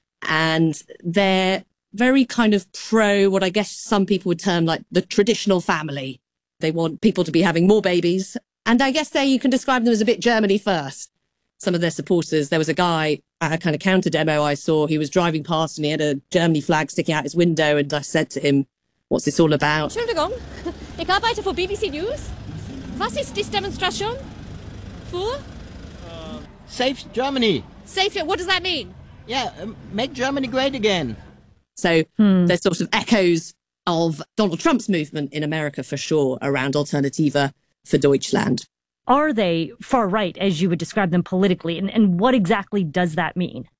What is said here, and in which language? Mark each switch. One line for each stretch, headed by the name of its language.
English: And they're very kind of pro what I guess some people would term like the traditional family. They want people to be having more babies. And I guess you can describe them as a bit Germany first. Some of their supporters, there was a guy at a kind of counter demo I saw, he was driving past and he had a Germany flag sticking out his window. And I said to him, what's this all about?
German: Entschuldigung, ich arbeite für BBC News. Was ist die Demonstration für?
English: Save Germany. Save it. What does that mean? Yeah, make Germany great again. So there's sort of echoes of Donald Trump's movement in America for sure around Alternativa for Deutschland. Are they far right, as you would describe them politically? And what exactly does that mean?